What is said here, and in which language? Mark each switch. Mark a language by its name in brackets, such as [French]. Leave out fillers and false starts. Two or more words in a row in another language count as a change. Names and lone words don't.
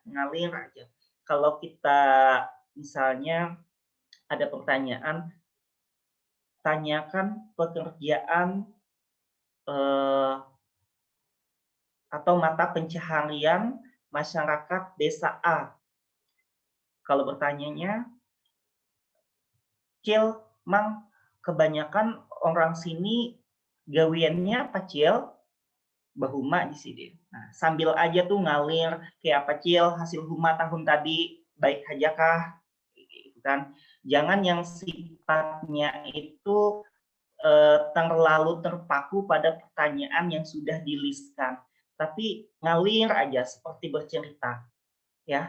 [Indonesian] Kalau kita misalnya ada pertanyaan, tanyakan pekerjaan atau mata pencaharian masyarakat desa A. Kalau bertanyanya, [Banjar] Cil, Mang, kebanyakan orang sini gawiannya apa, Cil? Bahuma di sini. Nah, sambil aja tuh ngalir, kayak apa, Cil, hasil huma tahun tadi baik aja kah? [Indonesian] Gitu kan. Jangan yang sifatnya itu terlalu terpaku pada pertanyaan yang sudah di-list-kan, tapi ngalir aja seperti bercerita, ya.